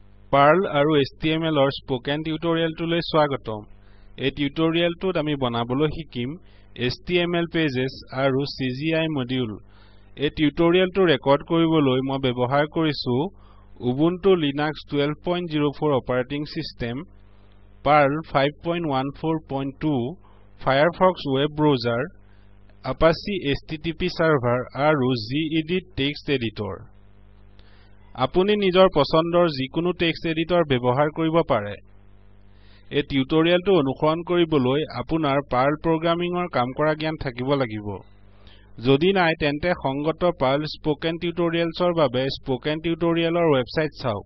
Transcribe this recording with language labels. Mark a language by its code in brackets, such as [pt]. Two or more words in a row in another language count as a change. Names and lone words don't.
[as] Perl আৰু HTML [en] or spoken tutorial to [as] লৈ স্বাগতম। এই টিউটোৰিয়েলটোত আমি বনাবলৈ শিকিম [en] HTML pages [as] আৰু [en] CGI module। [as] এই টিউটোৰিয়েলটো ৰেকৰ্ড কৰিবলৈ মই ব্যৱহাৰ কৰিছো [en] Ubuntu Linux 12.04 operating system, Perl 5.14.2, Firefox web browser, Apache HTTP server [as] আৰু [en] gedit text editor। [as] আপুনি নিজৰ পছন্দৰ যিকোনো [en] text editor [as] ব্যৱহাৰ কৰিব পাৰে। এই টিউটোৰিয়েলটো অনুসৰণ কৰিবলৈ আপোনাৰ পাৰ্ল প্ৰগ্ৰামিঙৰ কাম কৰা জ্ঞান থাকিব লাগিব। যদি নাই তেন্তে সংগত পাৰ্ল স্পোকেন টিউটোৰিয়েলছৰ বাবে স্পোকেন টিউটোৰিয়েলৰ ৱেবছাইট চাওক।